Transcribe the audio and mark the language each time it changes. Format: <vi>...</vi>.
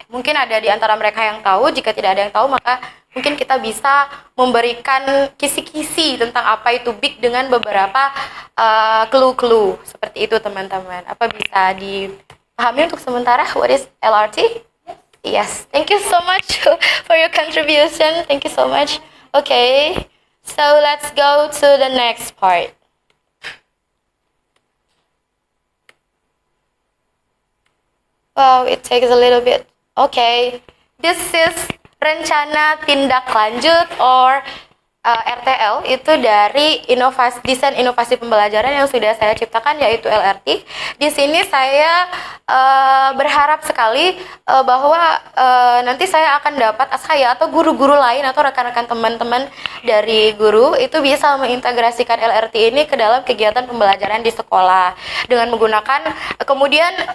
<id>Mungkin ada di antara mereka yang tahu, jika tidak ada yang tahu maka mungkin kita bisa memberikan kisi-kisi tentang apa itu big dengan beberapa clue-clue seperti itu teman-teman. Apa bisa dipahami untuk sementara</id> <en>what is LRT? Yes, thank you so much for your contribution. Thank you so much. Okay, so let's go to the next part. Wow, it takes a little bit. Okay, this is</en> <id>rencana tindak lanjut or RTL, itu dari desain inovasi pembelajaran yang sudah saya ciptakan, yaitu LRT. Di sini saya berharap sekali bahwa nanti saya akan dapat, saya atau guru-guru lain atau rekan-rekan teman-teman dari guru itu bisa mengintegrasikan LRT ini ke dalam kegiatan pembelajaran di sekolah dengan menggunakan, kemudian</id>